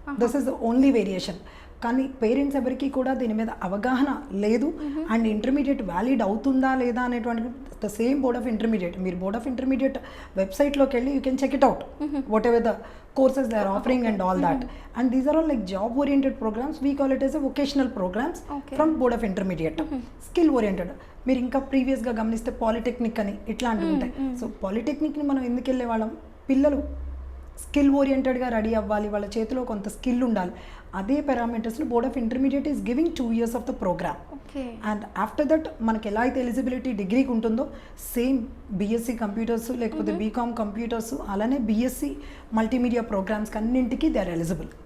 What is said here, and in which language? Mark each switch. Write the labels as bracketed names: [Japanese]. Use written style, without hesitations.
[English] This is the only variation. [Telugu] కానీ parents ఎవరికి కూడా దీని మీద అవగాహన లేదు. [English] and intermediate [Telugu] వ్యాలిడ్ అవుతుందా లేదా అనేటువంటి [English] the same board of intermediate, [Telugu] మీరు బోర్డ్ ఆఫ్ ఇంటర్మీడియట్ వెబ్సైట్లోకి వెళ్ళి [English] You can check it out whatever the courses they are offering and all that, and these are all like job oriented programs. We call it as a vocational programs from board of intermediate. Skill oriented. [Telugu] మీరు ఇంకా ప్రీవియస్గా గమనిస్తే polytechnic అని ఇట్లాంటివి ఉంటాయి. So పాలిటెక్నిక్ని మనం ఎందుకు వెళ్ళే వాళ్ళం, పిల్లలు స్కిల్ ఓరియంటెడ్గా రెడీ అవ్వాలి, వాళ్ళ చేతిలో కొంత స్కిల్ ఉండాలి. అదే పారామీటర్స్ని board of intermediate [English] Is giving 2 years of the program. [Telugu] And after that మనకి ఎలా అయితే ఎలిజిబిలిటీ డిగ్రీకి ఉంటుందో సేమ్ బీఎస్సీ కంప్యూటర్స్ లేకపోతే బీకామ్ కంప్యూటర్స్ అలానే బీఎస్సీ మల్టీమీడియా ప్రోగ్రామ్స్కి అన్నింటికి [English] They are eligible.